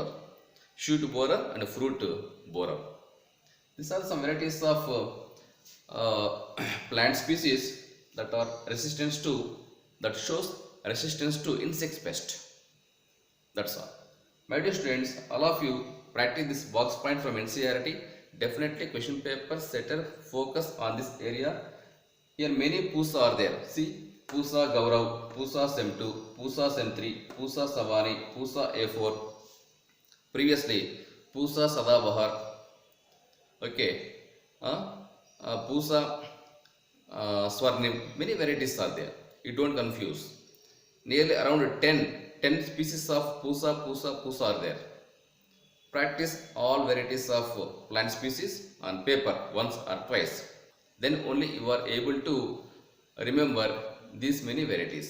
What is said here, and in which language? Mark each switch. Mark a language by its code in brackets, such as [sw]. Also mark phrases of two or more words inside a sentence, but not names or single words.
[en] Shoot borer and fruit borer. These are some varieties of plant species that are resistant to, that shows resistance to insect pest. That's all. My dear students, all of you practice this box point from NCERT. Definitely question paper setter focus on this area. Here many PUSA are there. See, PUSA Gaurav, PUSA SEM2, PUSA SEM3, PUSA Savani, PUSA A4. Previously, PUSA Sadabahar. Okay. PUSA Swarnim. Many varieties are there. You don't confuse. Nearly around 10 species of PUSA are there. Practice all varieties of plant species on paper once or twice. Then only you are able to remember these many varieties.